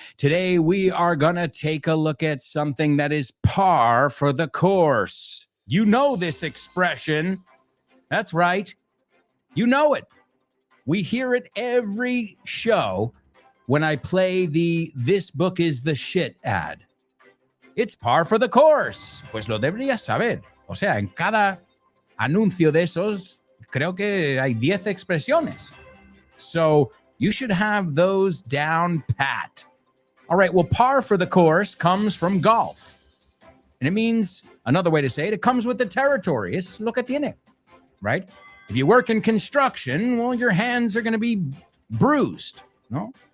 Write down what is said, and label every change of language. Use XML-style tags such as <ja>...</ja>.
<en>Today, we are going to take a look at something that is par for the course. You know this expression. That's right. You know it. We hear it every show when I play the "This book is the shit" ad. It's par for the course.</en> <es>Pues lo deberías saber. O sea, en cada anuncio de esos, creo que hay 10 expresiones.</es> <en>So you should have those down pat. All right, well, par for the course comes from golf. And it means, another way to say it, it comes with the territory. It's</en> <es>lo que tiene,</es> <en>right? If you work in construction, well, your hands are going to be bruised, no?</en>